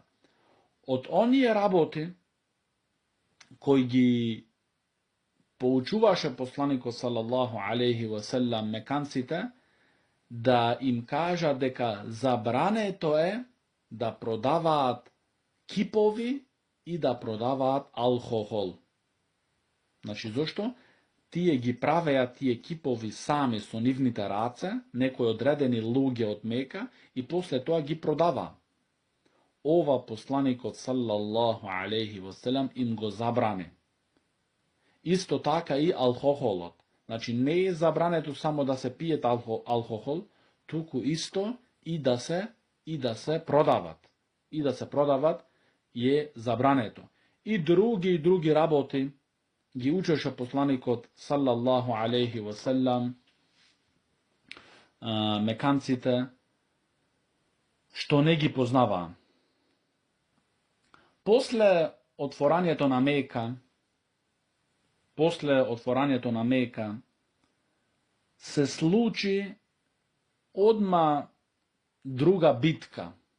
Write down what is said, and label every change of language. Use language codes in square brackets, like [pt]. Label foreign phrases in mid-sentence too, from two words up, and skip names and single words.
[mk] Од оние работи кои ги поучуваше посланикот, [ar] صلى الله عليه وسلم, [mk] меканците, да им кажа дека забрането е да продаваат кипови и да продаваат алкохол. Значи, зошто? Тие ги правеа тие кипови сами со нивните раце, некои одредени луѓе од Мека, и после тоа ги продаваа. Ова посланикот, [ar] صلى الله عليه وسلم, [mk] им го забрани. Исто така и алкохолот. Значи, не е забрането само да се пиет алкохол, туку исто и да се продават. И да се продават е забрането. И други работи ги учеше посланикот, [ar] صلى الله عليه وسلم, [mk] меканците, што не ги познаваа. После отворањето на Мека, се случи одма друга битка.